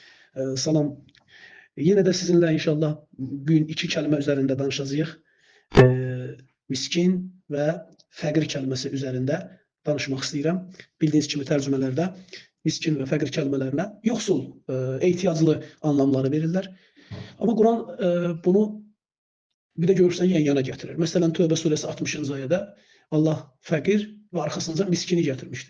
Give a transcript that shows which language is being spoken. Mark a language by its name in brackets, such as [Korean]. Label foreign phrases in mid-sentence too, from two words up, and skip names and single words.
[Azerbaijani] Salam. [Turkish] Yine de sizinle inşallah bugün iki kelime üzerinde danışacağız. [Azerbaijani] Miskin və fəqir kəlməsi üzərində danışmaq istəyirəm. Bildiyiniz kimi tərcümələrdə miskin və fəqir kəlmələrinə yoxsul, ehtiyaclı anlamları verirlər. Amma Quran bunu bir də görürsən yan-yana gətirir. Məsələn, Tövbə surəsi 60-cı ayədə Allah fəqir və arxasınca miskini gətirmişdir.